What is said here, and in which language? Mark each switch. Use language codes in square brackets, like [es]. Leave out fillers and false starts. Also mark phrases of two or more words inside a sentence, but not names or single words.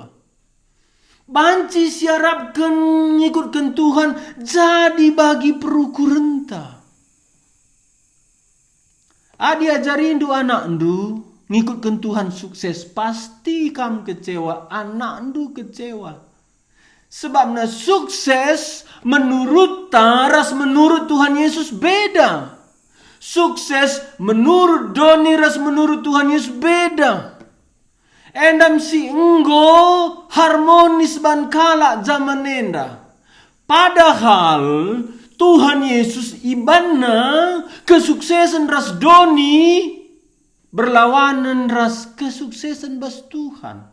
[btx] Banci siarapkan ngikutkan Tuhan jadi bagi perukurenta. Adi ajarin du anak ndu ngikutkan Tuhan sukses pasti kam kecewa, anak ndu kecewa. [id] Sebabnya sukses menurut taras menurut Tuhan Yesus beda. Sukses menurut doni ras menurut Tuhan Yesus beda. [btx] Endam si enggo harmonis ban kalak zaman enda. Padahal Tuhan Yesus ibana kesuksesan ras doni berlawanan ras kesuksesan bas Tuhan.